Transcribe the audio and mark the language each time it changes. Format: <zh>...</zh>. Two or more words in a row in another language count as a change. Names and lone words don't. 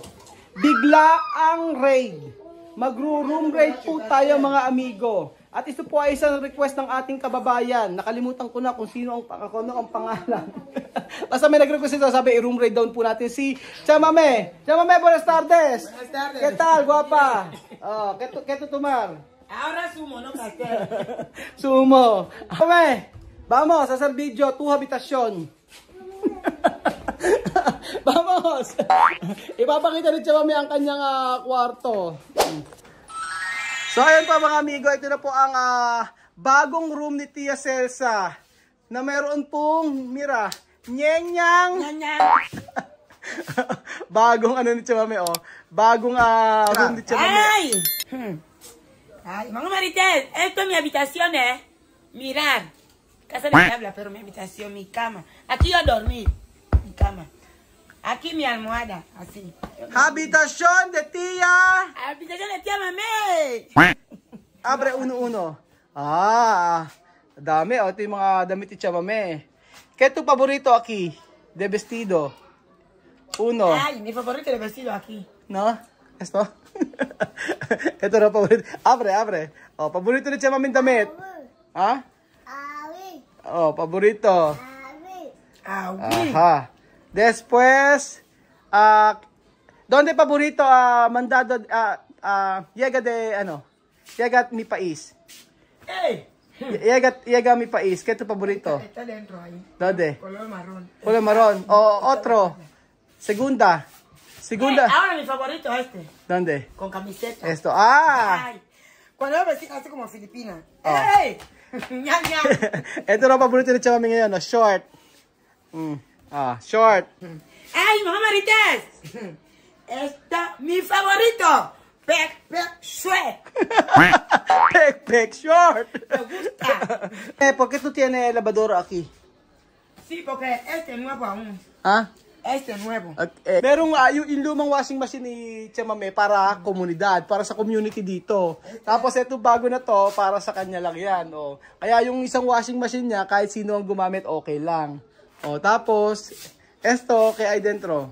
<tl>Biglaang raid. Magro-room raid po tayo mga amigo. At ito po ay isang request ng ating kababayan. Nakalimutan ko na kung sino ang pangalan. Basta may nag-request ito, sabi i-room raid down po natin si Chamame. Chamame,</tl> <es>buenas tardes. Buenas tardes. ¿Qué tal, guapa? Oh, ¿qué tu tomar? Ahora sumo, no pastel. Sumo. Chamame, vamos a hacer video, tu habitación. Vamos!</es> <tl>Ipapakita ni Chamame ang kanyang kwarto. So ayan pa mga amigo, ito na po ang bagong room ni Tia Celsa na mayroon pong, mira, nyenyang. Bagong ano ni Chamame, oh. Bagong room ni Chamame. ¡Ay! Ay, mga Maritel,</tl> <es>esto es mi habitación, Mirar. Casa de tabla, pero mi habitación, mi cama. Aquí yo dormí, mi cama. Aquí mi almohada, así. Habitación de Tia. Habitación de Tía Mame. Abre uno.</es> <tl>Dami. Ito yung mga damit ni Chamame.</tl> <es>¿Qué tu favorito aquí? De vestido. Uno. Ay, mi favorito de vestido aquí. ¿No? ¿Esto?</es> <tl>Ito na favorito. Abre. Oh, favorito ni Chamame damit. Ha? Oh, favorito.</tl> <es>Ajá. Después, ¿dónde favorito mandado llega de llega mi país? ¡Ey! Llega mi país. ¿Qué es tu favorito? Está dentro ahí. ¿Dónde? Color marrón. Color marrón. O otro. Segunda. Ahora mi favorito este. ¿Dónde? Con camiseta. Esto. Ay, cuando lo vestí así como filipina. ¡Ey! ¡Ña, ña!</es> <tl>Ito na favorito ni Chamame ngayon, short. Short.</tl> <es>¡Ay, mamá Marites! Esta, mi favorito.</es> <en>Pek short. Pek short.</en> <es>Me gusta. ¿Por qué tú tienes lavadora aquí? Sí, porque este es nuevo aún. ¿Ah? Este es nuevo. Okay.</es> <tl>Merong yung lumang</tl> <en>washing machine</en> <tl>ni Chamame para komunidad, para sa community dito. Tapos ito bago na to, para sa kanya lang yan. Oh. Kaya yung isang</tl> <en>washing machine</en> <tl>niya, kahit sino ang gumamit, okay lang. Oh, tapos,</tl> <es>esto, que hay dentro?</es>